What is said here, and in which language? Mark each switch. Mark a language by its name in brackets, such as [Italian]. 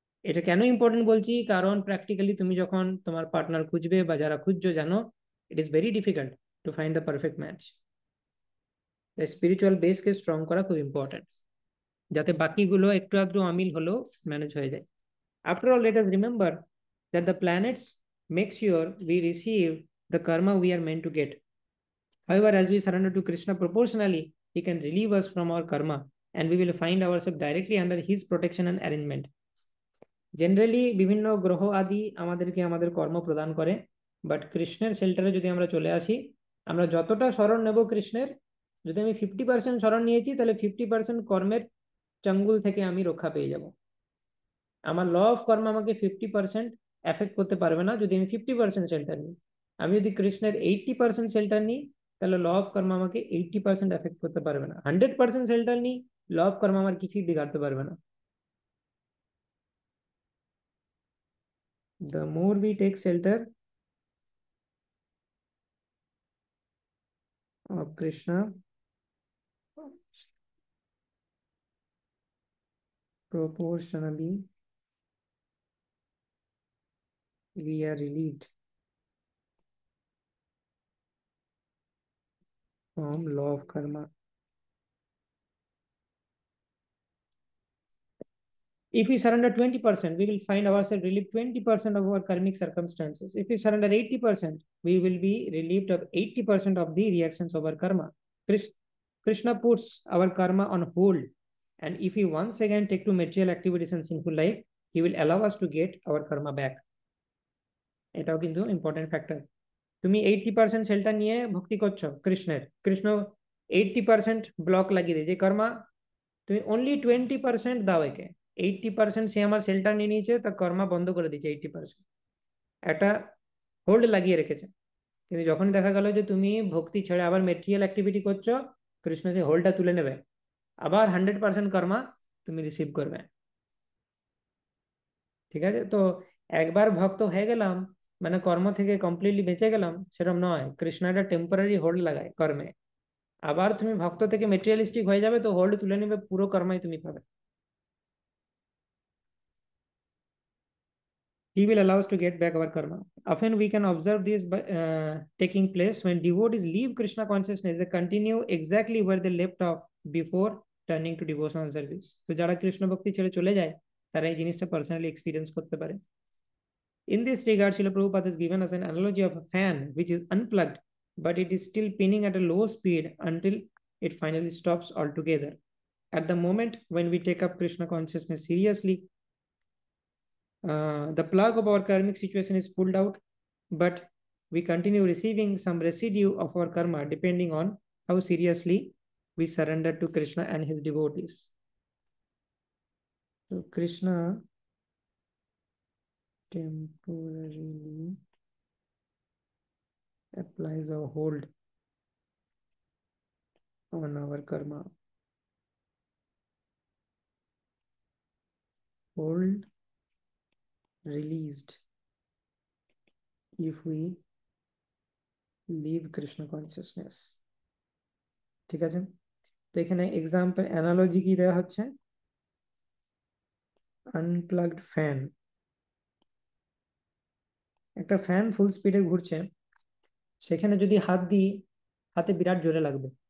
[Bangla] এটা কেন ইম্পর্টেন্ট বলছি, কারণ প্র্যাকটিক্যালি তুমি যখন তোমার পার্টনার খুঁজবে বা যারা খুঁজছো, জানো [English] It is very difficult to find the perfect match. [Bangla] তাই স্পিরিচুয়াল বেসকে স্ট্রং করা খুব ইম্পর্টেন্ট, যাতে বাকিগুলো একটু আধটু অমিল হলেও ম্যানেজ হয়ে যায়। [English] After all, let us remember that the planets make sure we receive the karma we are meant to get. However, as we surrender to Krishna proportionally, he can relieve us from our karma and we will find ourselves directly under his protection and arrangement. [Bangla] Generally বিভিন্ন গ্রহ আদি আমাদেরকে আমাদের কর্ম প্রদান করে, but কৃষ্ণের শেল্টারে যদি আমরা চলে আসি, আমরা যতটা শরণ নেব কৃষ্ণের, যদি আমি 50% শরণ নিয়েছি, তাহলে 50% কর্মের চাঙ্গুল থেকে আমি রক্ষা পেয়ে যাব। আমার ল অফ কর্ম আমাকে 50% এফেক্ট করতে পারবে না যদি আমি 50% শেল্টার নিই। আমি যদি কৃষ্ণের 80% শেল্টার নিই, তাহলে ল অফ কর্ম আমাকে 80% এফেক্ট করতে পারবে না। 100% শেল্টার নিই, ল অফ কর্ম আমার কিছুই বিগাড়তে পারবে না। [English] The more we take shelter of Krishna proportionally, we are relieved from law of karma. If we surrender 20%, we will find ourselves relieved 20% of our karmic circumstances. If we surrender 80%, we will be relieved of 80% of the reactions of our karma. Krishna puts our karma on hold. And if we once again take to material activities and sinful life, he will allow us to get our karma back. [Bangla] এটাও কিন্তু important factor. তুমি 80% shelter নিয়ে ভক্তি করছো কৃষ্ণের, Krishna 80% block লাগিয়ে দেয় যে কর্মা, তুমি অনলি 20% দাও একে। 80% সে আমার শেল্টার নিয়ে নিয়েছে, তা কর্মা বন্ধ করে দিয়েছে 80%, একটা হোল্ড লাগিয়ে রেখেছে। কিন্তু যখন দেখা গেল যে তুমি ভক্তি ছেড়ে আবার মেটেরিয়াল অ্যাক্টিভিটি করছো, কৃষ্ণ সেই হোল্ডটা তুলে নেবে, আবার 100% কর্মা তুমি রিসিভ করবে। ঠিক আছে? তো একবার ভক্ত হয়ে গেলাম মানে কর্ম থেকে কমপ্লিটলি বেঁচে গেলাম, সেরকম নয়। কৃষ্ণ একটা টেম্পোরারি হোল্ড লাগায় কর্মে, আবার তুমি ভক্ত থেকে মেটেরিয়ালিস্টিক হয়ে যাবে তো হোল্ড তুলে নেবে, পুরো কর্মাই তুমি পাবে। [English] He will allow us to get back our karma. Often we can observe this by taking place when devotees leave Krishna consciousness, they continue exactly where they left off before turning to devotional service. [Bangla] তো যারা কৃষ্ণ ভক্তি ছেড়ে চলে যায়, তারা এই জিনিসটা personally experience করতে পারে। [English] In this regard, Srila Prabhupada has given us an analogy of a fan which is unplugged, but it is still spinning at a low speed until it finally stops altogether. At the moment when we take up Krishna consciousness seriously, the plug of our karmic situation is pulled out, but we continue receiving some residue of our karma depending on how seriously we surrender to Krishna and his devotees. So Krishna temporarily applies a hold on our karma. Hold released if we leave Krishna consciousness. [Bangla] ঠিক আছে, তো এখানে example analogy কি দেওয়া হচ্ছে, unplugged fan. একটা fan ফুল স্পিডে ঘুরছে, সেখানে যদি হাত দিই হাতে বিরাট জোরে লাগবে।